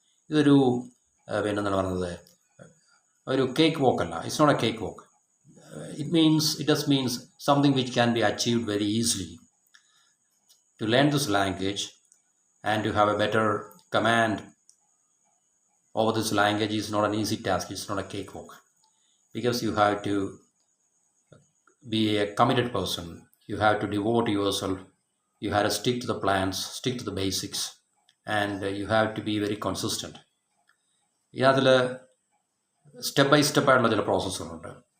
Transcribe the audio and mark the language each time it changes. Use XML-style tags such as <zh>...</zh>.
<ml>ഇതൊരു പിന്നെന്താണ് പറയുന്നത്, ഒരു കേക്ക് വോക്ക് അല്ല.</ml> <en>It's not a cakewalk. it just means something which can be achieved very easily. To learn this language and to have a better command over this language is not an easy task. It's not a cakewalk, because you have to be a committed person. You have to devote yourself. You have to stick to the plans, stick to the basics, and you have to be very consistent.</en> <ml>ഇതിൽ step by step ആയിട്ടുള്ള ചില പ്രോസസ്സുകളുണ്ട്.</ml>